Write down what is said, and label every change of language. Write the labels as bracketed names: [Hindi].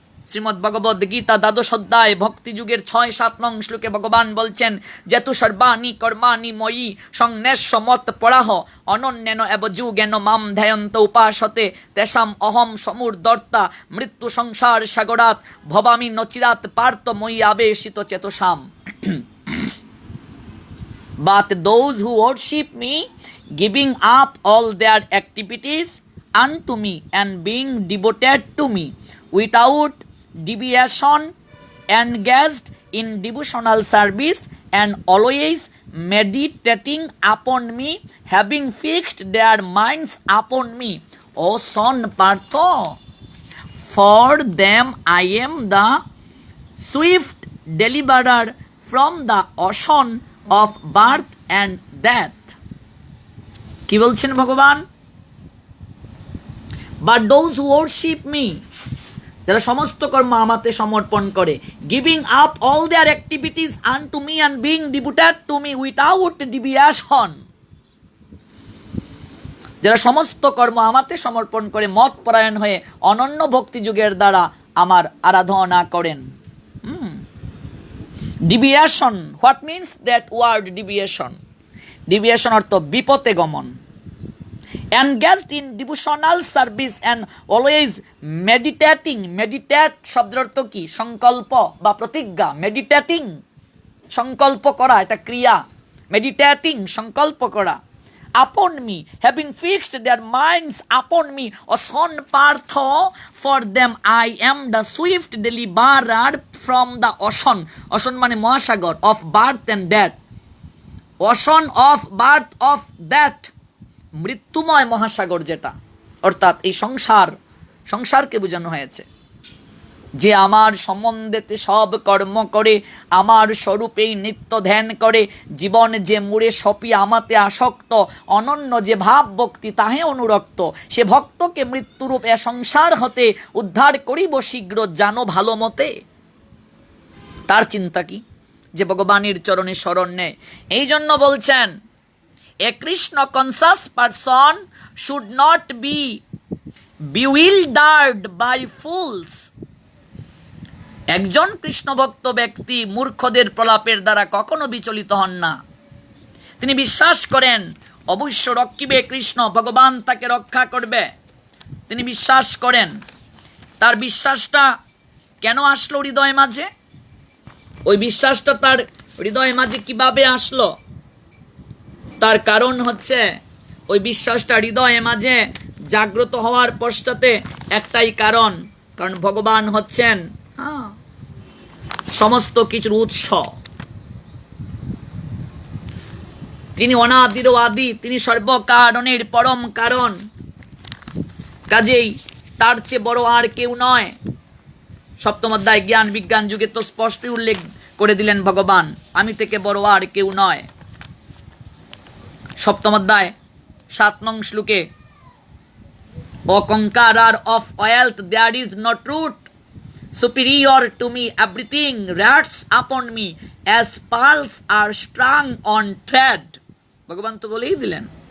[Bangla] শ্রীমদ্ ভগবদ্ গীতা দ্বাদশ অধ্যায় ভক্তি যুগের 6-7 নং শ্লোকে ভগবান বলছেন, [Sanskrit] যেতু সর্বাণি কর্মাণি ময়ি সংন্যাস্য মত পরাহ অনন্যেন এব যুগেন মাম ধ্যায়ন্ত উপাসতে তেষাম অহম সমুর্দর্তা মৃত্যু সংসার সাগরাত ভবামি নচিরাত পার্থ ময়ি আবেশিত চেতসাম। [English] But those who worship me, giving up all their activities unto me and being devoted to me, without deviation, engaged in devotional service and always meditating upon me, having fixed their minds upon me, O son Partho, for them I am the swift deliverer from the ocean of birth and death. [Bangla] কি বলছেন ভগবান? [English] But those who worship me, [Bangla] যারা সমস্ত কর্ম আমাতে সমর্পণ করে, [English] giving up all their activities unto me and being devoted to me without deviation, [Bangla] যারা সমস্ত কর্ম আমাতে সমর্পণ করে মত পরায়ণ হয়ে অনন্য ভক্তি যুগের দ্বারা আমার আরাধনা করেন। [English] Deviation, what means that word deviation? [Bangla] Deviation অর্থ বিপথে গমন। [English] engaged in devotional service and always meditating, meditate [Bangla] শব্দের অর্থ কি? সংকল্প বা প্রতিজ্ঞা। মেডিটেটিং সংকল্প করা, এটা ক্রিয়া। মেডিটেটিং সংকল্প করা। [English] upon me, having fixed their minds upon me, O son Partho, for them I am the swift deliverer from the ocean, ocean [Bangla] মানে মহাসাগর, [English] of birth and death, ocean of birth of death, [Bangla] মৃত্যুময় মহাসাগর যেটা, অর্থাৎ এই সংসারকে বোঝানো হয়েছে। যে আমার সম্বন্ধেতে সব কর্ম করে, আমার স্বরূপেই নিত্য ধ্যান করে, জীবন যে মুড়ে সপি আমাতে আসক্ত, অনন্য যে ভাব ভক্তি তাহে অনুরক্ত, সে ভক্তকে মৃত্যুরূপ এ সংসার হতে উদ্ধার করিব শীঘ্র, জানো ভালো মতে। তার চিন্তা কি? যে ভগবানের চরণে শরণ নেয়। এই জন্য বলছেন, [English] a Krishna conscious person should not be bewildered by fools. [Bangla] একজন কৃষ্ণ ভক্ত ব্যক্তি মূর্খদের প্রলাপের দ্বারা কখনো বিচলিত হন না। তিনি বিশ্বাস করেন অবশ্য রক্ষিবে কৃষ্ণ, ভগবান তাকে রক্ষা করবে। তিনি বিশ্বাস করেন। তার বিশ্বাসটা কেন আসলো হৃদয় মাঝে? ওই বিশ্বাসটা তার হৃদয় মাঝে কিভাবে আসলো? তার কারণ হচ্ছে, ওই বিশ্বাসটা হৃদয়ে মাঝে জাগ্রত হওয়ার পশ্চাতে একটাই কারণ ভগবান হচ্ছেন সমস্ত কিছুর উৎস। তিনি অনাদির আদি, তিনি সর্বকারণের পরম কারণ। কাজেই তার চেয়ে বড় আর কেউ নয়। সপ্তম অধ্যায় জ্ঞান বিজ্ঞান যুগে তো স্পষ্টই উল্লেখ করে দিলেন ভগবান, আমি থেকে বড় আর কেউ নয়। সপ্তম অধ্যায় 7 নং শ্লোকে, [English] O conqueror of wealth, there is no truth superior to me, everything rests upon me as pearls are strung on thread. [Bangla] ভগবান তো বলেই দিলেন।